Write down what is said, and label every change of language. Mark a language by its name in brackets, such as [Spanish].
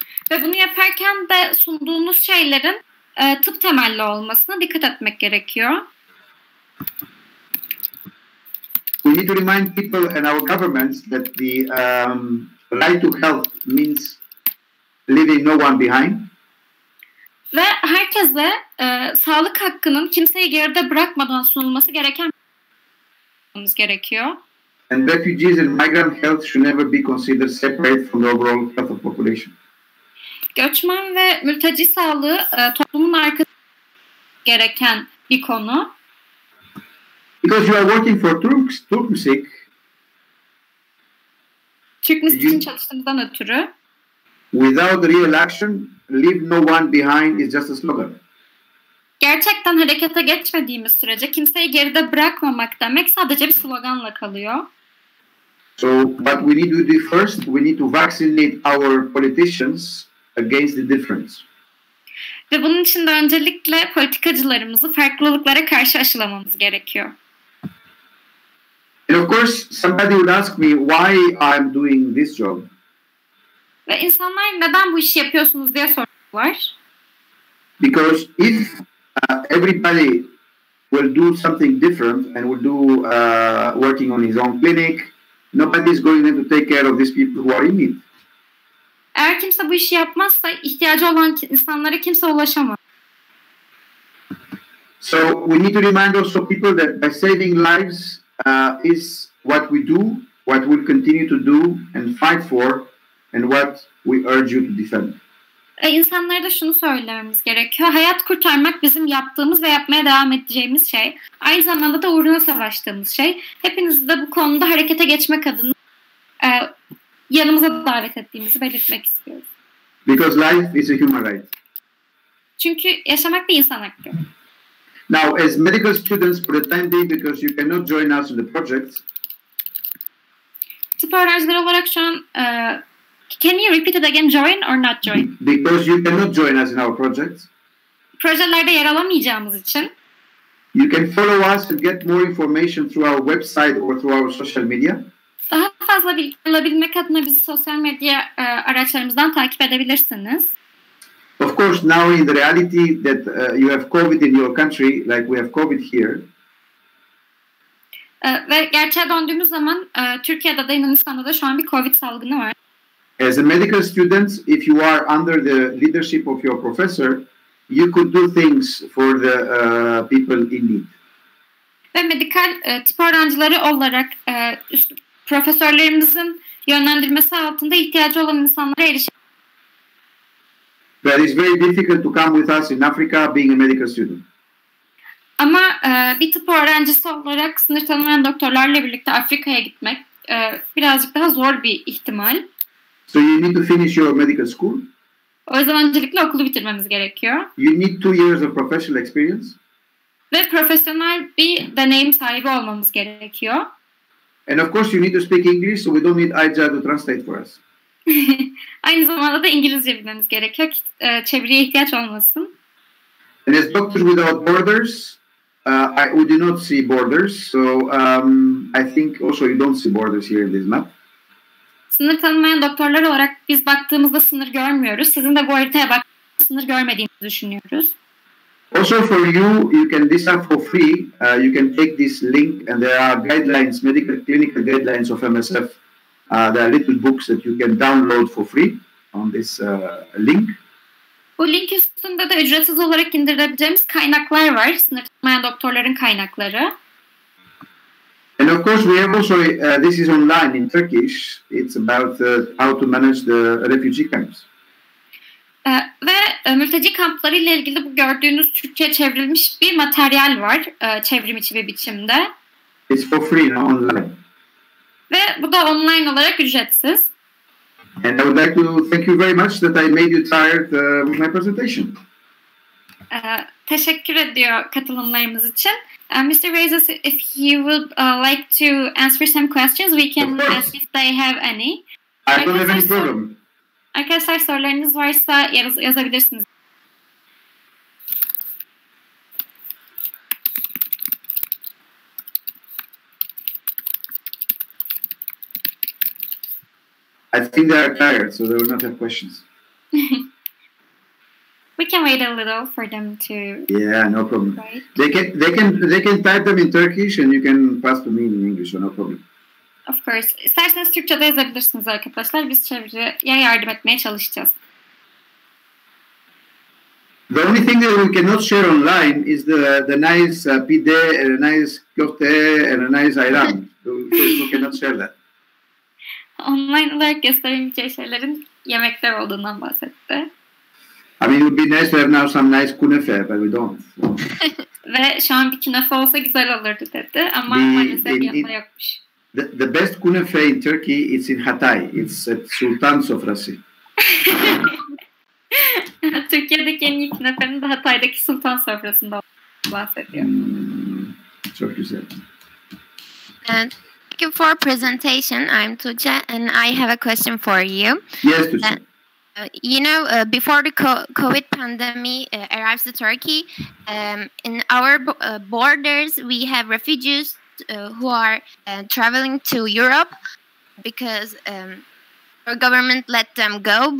[Turkish] Ve bunu yaparken de sunduğunuz şeylerin tıp temelli olmasına dikkat etmek gerekiyor. [English] We need to remind people and our governments that the right to health means leaving no one behind. [Turkish] Ve herkese sağlık hakkının kimseyi geride bırakmadan sunulması gerekiyor. [English] And refugees and migrant health should never be considered separate from the overall health of population. [Turkish] Göçmen ve mülteci sağlığı toplumun arkasında gereken bir konu. [English] Because you are working for TurkMSIC. [Turkish] TurkMSIC için çalıştığımızdan ötürü. [English] Without real action, leave no one behind is just a slogan. [Turkish] Gerçekten harekete geçmediğimiz sürece kimseyi geride bırakmamak demek sadece bir sloganla kalıyor. [English] So what we need to do first, we need to vaccinate our politicians against the difference. [Turkish] Ve bunun için de öncelikle politikacılarımızı farklılıklara karşı aşılamamız gerekiyor. [English] And of course, somebody would ask me why I'm doing this job. [Turkish] Ve insanlar neden bu işi yapıyorsunuz diye soruyorlar. [English] Because if everybody will do something different and will do working on his own clinic, nobody is going to take care of these people who are in need. [Turkish] Eğer kimse bu işi yapmazsa ihtiyacı olan insanlara kimse ulaşamaz. [English] So we need to remind also people that by saving lives is what we do, what we'll continue to do and fight for, and what we urge you to defend. [Turkish] İnsanlara da şunu söylememiz gerekiyor. Hayat kurtarmak bizim yaptığımız ve yapmaya devam edeceğimiz şey. Aynı zamanda da uğruna savaştığımız şey. Hepinizi de bu konuda harekete geçmek adına yanımıza davet ettiğimizi belirtmek istiyoruz. [English] Because life is a human right. [Turkish] Çünkü yaşamak bir insan hakkı. [English] Now, as medical students, for the time being, because you cannot join us in the project. [Turkish] Tıp öğrencileri olarak şu an [English] can you repeat it again? Join or not join? Because you cannot join us in our project. [Turkish] Projelerde yer alamayacağımız için. [English] You can follow us and get more information through our website or through our social media. [Turkish] Daha fazla bilgi alabilmek adına bizi sosyal medya araçlarımızdan takip edebilirsiniz. [English] Of course, now in the reality that you have COVID in your country, like we have COVID here. [Turkish] Ve gerçeğe döndüğümüz zaman Türkiye'de de Yunanistan'da da şu an bir COVID salgını var. [English] As a medical student, if you are under the leadership of your professor, you could do things for the people in need. [Turkish] Ve medikal tıp öğrencileri olarak profesörlerimizin yönlendirmesi altında ihtiyacı olan insanlara erişebiliriz. [English] But it's very difficult to come with us in Africa being a medical student. [Turkish] Ama bir tıp öğrencisi olarak sınır tanımayan doktorlarla birlikte Afrika'ya gitmek birazcık daha zor bir ihtimal. [English] So you need to finish your medical school. [Turkish] O yüzden öncelikle okulu bitirmemiz gerekiyor. [English] You need 2 years of professional experience. [Turkish] Ve profesyonel bir deneyim sahibi olmamız gerekiyor. [English] And of course you need to speak English, so we don't need Aija to translate for us. [Turkish] Aynı zamanda da İngilizce bilmemiz gerekiyor ki çeviriye ihtiyaç olmasın. [English] And as Doctors Without Borders, we do not see borders, so I think also you don't see borders here in this map. [Turkish] Sınır tanımayan doktorlar olarak biz baktığımızda sınır görmüyoruz. Sizin de bu haritaya baktığınızda sınır görmediğinizi düşünüyoruz. [English] Also for you, you can, these are for free. You can take this link and there are guidelines, medical clinical guidelines of MSF. There are little books that you can download for free on this link. [Turkish] Bu link üstünde de ücretsiz olarak indirebileceğimiz kaynaklar var. Sınır tanımayan doktorların kaynakları. [English] And of course, we have also, this is online in Turkish. It's about how to manage the refugee camps. [Turkish] Ve mülteci kampları ile ilgili bu gördüğünüz Türkçe'ye çevrilmiş bir materyal var. Çevrim içi bir biçimde. [English] It's for free now online. [Turkish] Ve bu da online olarak ücretsiz. [English] And I would like to thank you very much that I made you tired with my presentation. [Turkish] Teşekkür ediyor katılımlarımız için. [English] Mr. Veizis, if you would like to answer some questions, we can ask if they have any. I don't have any problem. [Turkish] Arkadaşlar sorularınız varsa yazabilirsiniz. [English] I think they are tired, so they will not have questions. We can wait a little for them to. Yeah, no problem. Write. They can type them in Turkish, and you can pass to me in English, so no problem. Of course. [Turkish] İsterseniz Türkçe'de yazabilirsiniz arkadaşlar. Biz çevreye yardım etmeye çalışacağız. [English] The only thing that we cannot share online is the nice pide and a nice köfte and a nice ayran. We cannot share that. [Turkish] Online olarak gösterebileceği şeylerin yemekler olduğundan bahsetti. [English] I mean, it would be nice to have now some nice kunefe, but we don't. [Turkish] Ve şu an bir künefe olsa güzel olurdu dedi ama maalesef yanında yokmuş. [English] The best kunefe in Turkey is in Hatay. It's at Sultan Sofrası. [Turkish] Türkiye'deki en iyi künefenin de Hatay'daki Sultan Sofrası'nda bahsediyor. Çok güzel. [English] Thank you for presentation. I'm Tuğçe and I have a question for you. Yes, Tuğçe. You know, before the COVID pandemic arrives to Turkey, in our borders we have refugees who are traveling to Europe because our government let them go.